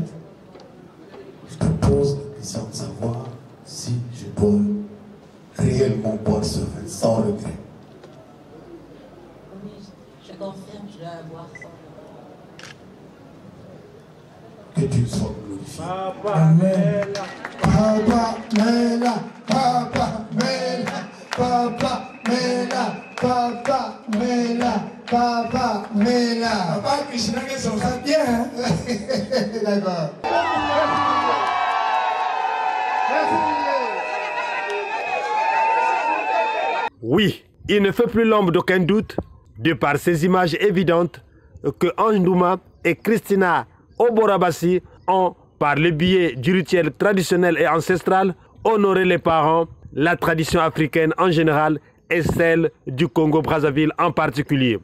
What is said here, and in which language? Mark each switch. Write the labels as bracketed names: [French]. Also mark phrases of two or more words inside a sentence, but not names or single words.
[French] Je te pose la question de savoir si je dois réellement boire ce vin sans regret. Oui, je confirme, je dois boire sans regret. Que tu sois glorifié. Papa Amen. Mela. Papa Mela, Papa Mela, Papa Mela, Papa Mela, Papa Mela. Papa Krishna, que ça va bien, hein? D'accord. Oui, il ne fait plus l'ombre d'aucun doute, de par ces images évidentes, que Ange Ndouma et Christina Oborabassi ont, par le biais du rituel traditionnel et ancestral, honoré les parents, la tradition africaine en général et celle du Congo-Brazzaville en particulier.